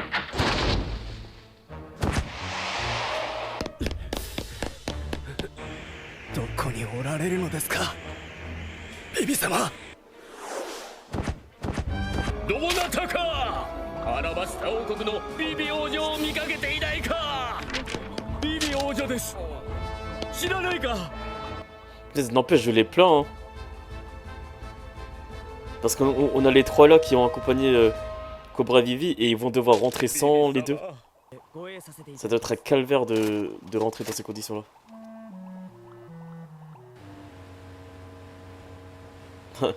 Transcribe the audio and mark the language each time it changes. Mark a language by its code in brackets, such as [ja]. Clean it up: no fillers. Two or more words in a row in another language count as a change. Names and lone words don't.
[ja] どこにおられるのですか、ビビ様。どなたか。アラバスタ王国のビビ王女を見かけていないか。ビビ王女です。知らないか。 [fr] N'empêche, je les plains. Hein. Parce qu'on a les 3 là qui ont accompagné Cobra Vivi et ils vont devoir rentrer sans les 2. Ça doit être un calvaire de rentrer dans ces conditions là.